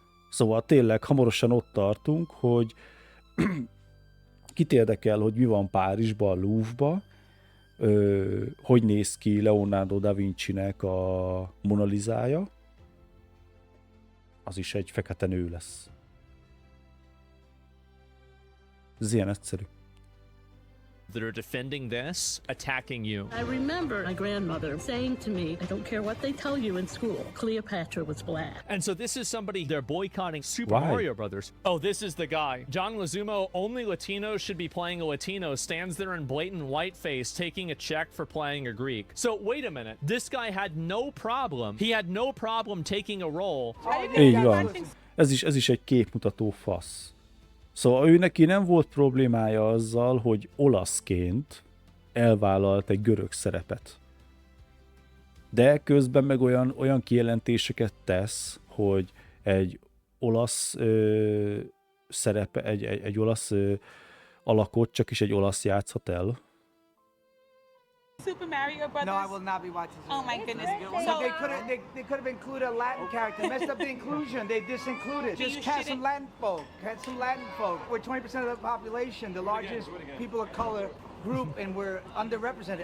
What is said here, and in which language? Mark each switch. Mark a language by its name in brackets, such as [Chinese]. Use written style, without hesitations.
[Hungarian] Szóval tényleg hamarosan ott tartunk, hogy kit érdekel, hogy mi van Párizsban, Louvre-ba, hogy néz ki Leonardo da Vinci-nek a Mona Lisája, az is egy fekete nő lesz. Ez ilyen egyszerű. [English] That are defending this, attacking you. I remember my grandmother saying to me, I don't care what they tell you in school, Cleopatra was black. And so this is somebody they're boycotting Super Why? Mario Brothers. Oh, this is the guy. John Leguizamo, only Latinos should be playing a Latino, stands there in blatant whiteface taking a check for playing a Greek. So wait a minute. This guy had no problem. He had no problem taking a role. [Hungarian] Így van. Ez is egy képmutató fasz. Szóval ő neki nem volt problémája azzal, hogy olaszként elvállalt egy görög szerepet. De közben meg olyan kijelentéseket tesz, hogy egy olasz szerepe, egy olasz alakot csak is egy olasz játszhat el. [English] Super Mario Brothers? No, I will not be watching. Oh my goodness. So they could have included a Latin character. Messed up the inclusion. They disincluded. Just cast some Latin folk. Cast some Latin folk. We're 20% of the population, the largest people of color group, and we're underrepresented.